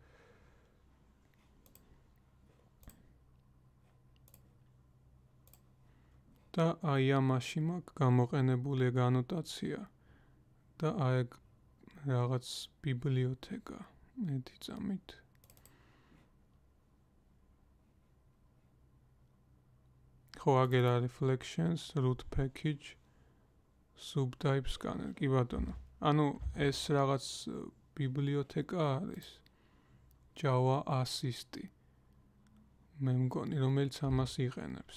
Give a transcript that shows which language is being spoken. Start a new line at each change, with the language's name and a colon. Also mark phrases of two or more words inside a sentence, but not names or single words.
Georgian: და აი ამაში მაქვს გამოყენებული ეგ ანოტაცია და აი რაღაც ბიბლიოთეკა. ერთი წამით. ხო, აგერ არის
English: reflections, root package, subtype scanner,
Georgian: კი ბატონო. ანუ ეს რაღაც ბიბლიოთეკა არის. Java assist-ი. მე მგონი, რომელიც ამას იყენებს.